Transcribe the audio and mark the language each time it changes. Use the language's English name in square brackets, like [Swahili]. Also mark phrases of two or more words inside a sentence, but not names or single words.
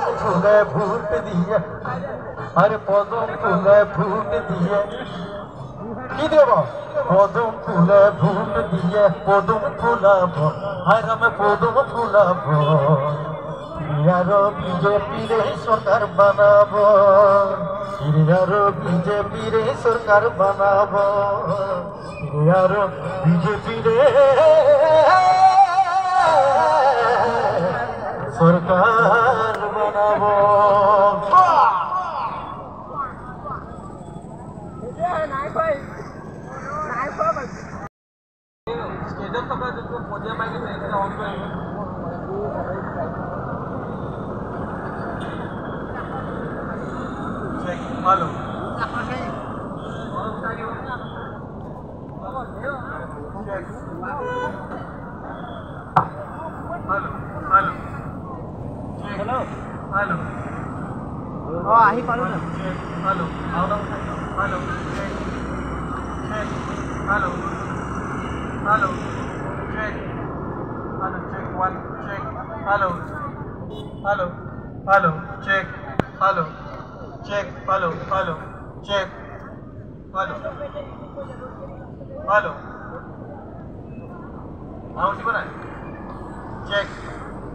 [Bangla] ফুলে ভূত দিয়ে আরে পদম ফুলে ভূত দিয়ে কি দেব পদম ফুলে ভূত দিয়ে পদম ফুলাবো আগাম পদম ফুলাবো আরো বিজেপির সরকার বানাবো আরো বিজেপির সরকার বানাবো আরো বিজেপির সরকার বানাবো [Assamese] স্টেজত থকা যোনটো পদিয়া মাইক আছে এইটো অন কৰিব Halo. [English] Halo. Halo. Halo. Oh, [Assamese] আহি পালু না. [English] Halo. Halo. Halo. Check. Halo. Halo. Check. Halo. Check one. Check. Halo. Halo. Halo. Check. Halo. Check, hello, hello, check, hello, hello. How is it? Check.